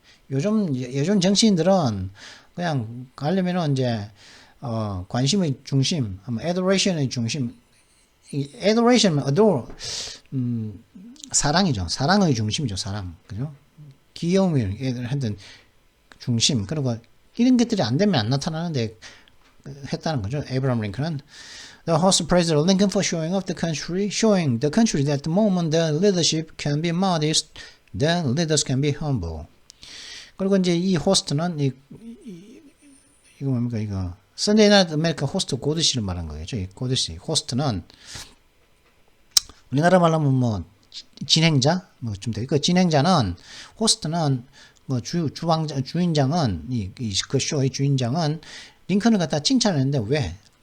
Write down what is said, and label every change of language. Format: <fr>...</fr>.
<ko>요즘 정치인들은 그냥 가려면은 이제 관심의 중심, adoration의 중심, adoration, adore, 사랑이죠. 사랑의 중심이죠. 사랑, 그죠? 귀여움이 했던 중심, 그리고 이런 것들이 안 되면 안 나타나는데 했다는 거죠. 에이브라함 링컨은</ko> <en>The host praised Lincoln for showing the country that the moment the leadership can be modest, then leaders can be humble.</en> <ko>그리고 이제 이 호스트는 이거 뭡니까 이거 Sunday Night America 호스트 고드시를 말한 거겠죠. 이 고드시 호스트는 우리나라 말로 하면 뭐 진행자 뭐 좀 돼. 그 진행자는 호스트는 뭐 주인장은 그 쇼의 주인장은 링컨을 갖다 칭찬했는데 왜?</ko>